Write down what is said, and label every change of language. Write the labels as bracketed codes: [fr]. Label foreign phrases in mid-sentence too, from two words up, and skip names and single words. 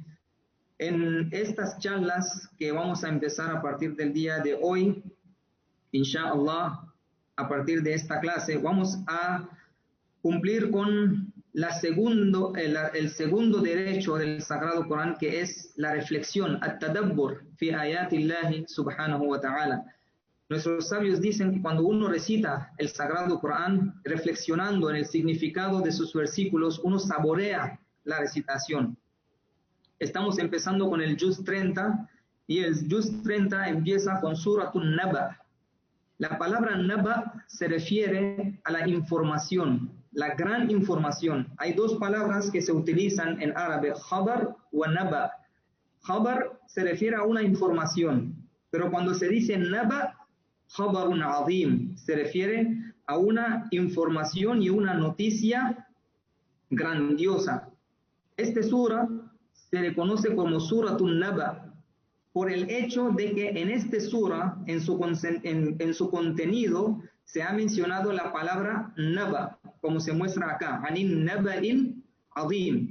[es] En estas charlas que vamos a empezar a partir del día de hoy, inshallah, a partir de esta clase, vamos a cumplir con el segundo derecho del Sagrado Corán, que es la reflexión, [ar] التدبر في آيات الله سبحانه وتعالى. [es] Nuestros sabios dicen que cuando uno recita el Sagrado Corán, reflexionando en el significado de sus versículos, uno saborea la recitación. Estamos empezando con el Juz 30, y el Juz 30 empieza con Suratun Naba. La palabra Naba se refiere a la información, la gran información. Hay 2 palabras que se utilizan en árabe, khabar o naba. Khabar se refiere a una información, pero cuando se dice naba, [ar] خبرٌ عظيم, [es] se refiere a una información y una noticia grandiosa. Este sura se le conoce como Suratun Naba por el hecho de que en este sura, en su contenido, se ha mencionado la palabra Naba, como se muestra acá, [ar] عن النبإ العظيم.